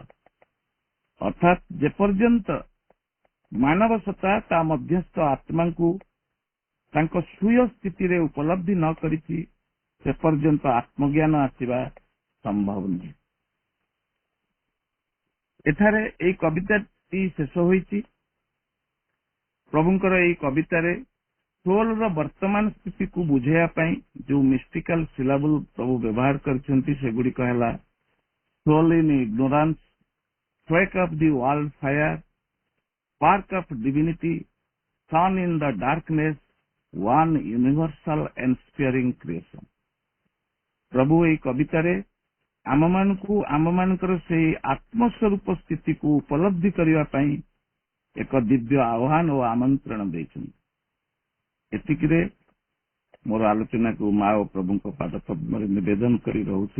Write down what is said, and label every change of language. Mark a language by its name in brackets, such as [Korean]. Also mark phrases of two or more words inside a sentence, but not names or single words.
[Odia] ଅର୍ଥାତ୍ ଯେପର୍ଯ୍ୟନ୍ତ ମାନବ ସତ୍ତା ତା ମଧ୍ୟସ୍ଥ ଆତ୍ମାଙ୍କୁ ତାଙ୍କ ସ୍ୱୀୟ ସ୍ଥିତିରେ ଉପଲବ୍ଧି ନ କରିଛି, ସେ ପର୍ଯ୍ୟନ୍ତ ଆତ୍ମଜ୍ଞାନ ଆସିବା ସମ୍ଭବ ନୁହେଁ। ଏଠାରେ ଏହି କବିତାଟି ଶେଷ ହୋଇଛି। ପ୍ରଭୁଙ୍କର ଏହି କବିତାରେ ସୋଲର ବର୍ତ୍ତମାନ ସ୍ଥିତିକୁ ବୁଝାଇବା ପାଇଁ ଯୋଉ [English] mystical syllable [Odia] ପ୍ରଭୁ ବ୍ୟବହାର କରିଛନ୍ତି, ସେଗୁଡିକ ହେଲା [English] soul in ignorance, quake of the world fire, spark of divinity, sun in the darkness, one universal inspiring creation। [Odia] ପ୍ରଭୁ ଏହି କବିତାରେ ଆମମାନଙ୍କର ସେହି ଆତ୍ମସ୍ୱରୂପ ସ୍ଥିତିକୁ ଉପଲବ୍ଧି କରିବା ପାଇଁ ଏକ ଦିବ୍ୟ ଆହ୍ୱାନ ଓ ଆମନ୍ତ୍ରଣ ଦେଇଛନ୍ତି। ଏତିକିରେ ମୋର ଆଲୋଚନାକୁ ମା ଓ ପ୍ରଭୁଙ୍କ ପାଦ ପଦ୍ମରେ ନିବେଦନ କରି ରହୁଛି।